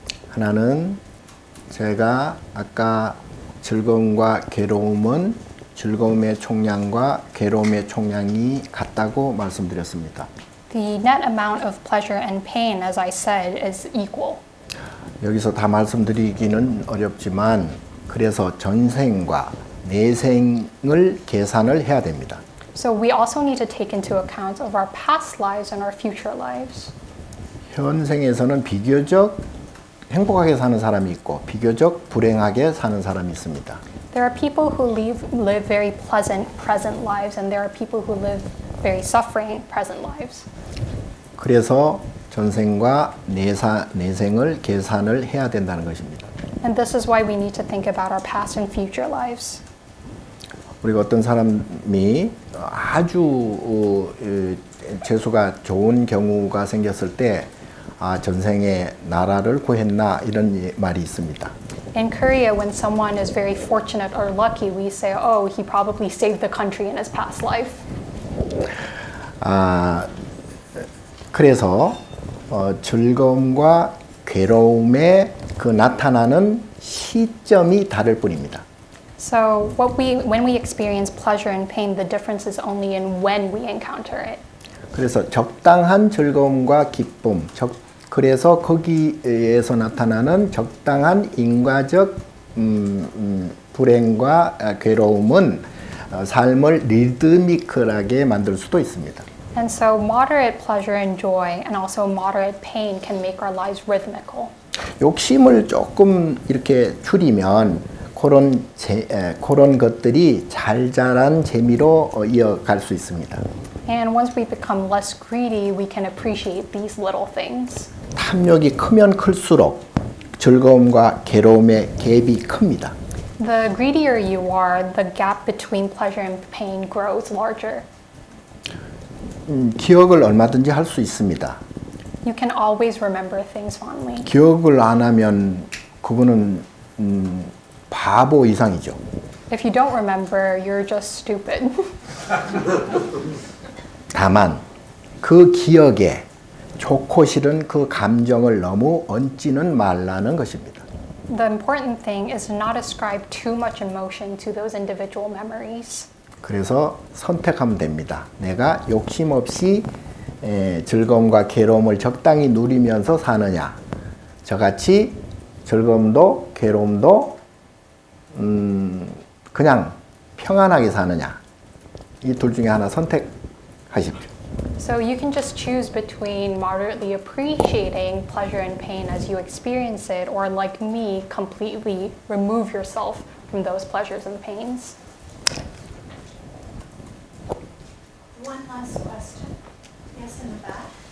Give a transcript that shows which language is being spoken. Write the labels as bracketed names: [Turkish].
[Korean] 하나는 제가 아까 즐거움과 괴로움은 즐거움의 총량과 괴로움의 총량이 같다고 말씀드렸습니다. [English] The net amount of pleasure and pain, as I said, is equal. [Korean] 여기서 다 말씀드리기는 어렵지만 그래서 전생과 내생을 계산을 해야 됩니다. [English] So we also need to take into account of our past lives and our future lives. [Korean] 현생에서는 비교적 행복하게 사는 사람이 있고 비교적 불행하게 사는 사람이 있습니다. [English] There are people who live very pleasant present lives, and there are people who live very suffering present lives. [Korean] 그래서 전생과 내생을 계산을 해야 된다는 것입니다. [English] And this is why we need to think about our past and future lives. [Korean] 우리가 어떤 사람이 아주 재수가 좋은 경우가 생겼을 때 전생에 나라를 구했나 이런 말이 있습니다. [English] In Korea, when someone is very fortunate or lucky, we say, oh, he probably saved the country in his past life. [Korean] 그래서 즐거움과 괴로움의 그 나타나는 시점이 다를 뿐입니다. [English] So when we experience pleasure and pain, the difference is only in when we encounter it. [Korean] 그래서 적당한 즐거움과 기쁨, 그래서 거기에서 나타나는 적당한 인과적 불행과 괴로움은 삶을 리드미컬하게 만들 수도 있습니다. [English] And so moderate pleasure and joy and also moderate pain can make our lives rhythmical. [Korean] 욕심을 조금 이렇게 줄이면 그런 것들이 잘 자란 재미로 이어갈 수 있습니다. [English] And once we become less greedy, we can appreciate these little things. [Korean] 탐욕이 크면 클수록 즐거움과 괴로움의 갭이 큽니다. [English] The greedier you are, the gap between pleasure and pain grows larger. [Korean] 기억을 얼마든지 할 수 있습니다. [English] You can always remember things fondly. [Korean] 기억을 안 하면 그거는 바보 이상이죠. [English] If you don't remember, you're just stupid. [Korean] 다만 그 기억에 좋고 싫은 그 감정을 너무 얹지는 말라는 것입니다. [English] The important thing is to not ascribe too much emotion to those individual memories. [Korean] 그래서 선택하면 됩니다. 내가 욕심 없이 즐거움과 괴로움을 적당히 누리면서 사느냐, 저같이 즐거움도 괴로움도 그냥 평안하게 사느냐, 이 둘 중에 하나 선택하십시오. [English] So you can just choose between moderately appreciating pleasure and pain as you experience it, or like me, completely remove yourself from those pleasures and pains. One last question. Yes, in the back.